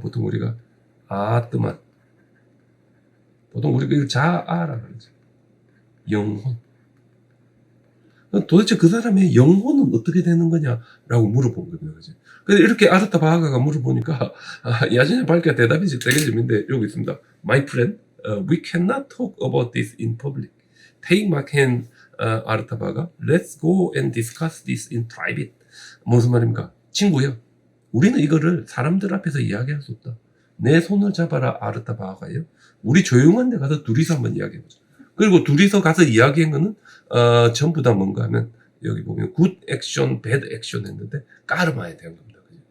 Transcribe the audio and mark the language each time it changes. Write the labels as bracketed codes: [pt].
[ko] 보통 우리가, 아뜨만. 보통 우리가 이걸 자아라 그러죠. 영혼. 도대체 그 사람의 영혼은 어떻게 되는 거냐라고 물어본 겁니다. 그죠? 근데 이렇게 아르타 바하가가 물어보니까, 야제냐 발키가 대답이 되게 재밌는데, 여기 있습니다. [en] My friend, we cannot talk about this in public. Take my hand, 아르타 바하가. Let's go and discuss this in private. [ko] 무슨 말입니까? 친구요. 우리는 이거를 사람들 앞에서 이야기할 수 없다. 내 손을 잡아라, 아르타 바하가요. 우리 조용한 데 가서 둘이서 한번 이야기해보자. 그리고 둘이서 가서 이야기한 거는 전부 다 뭔가 하면 여기 보면 굿 액션, 배드 액션 했는데 까르마에 대한 겁니다.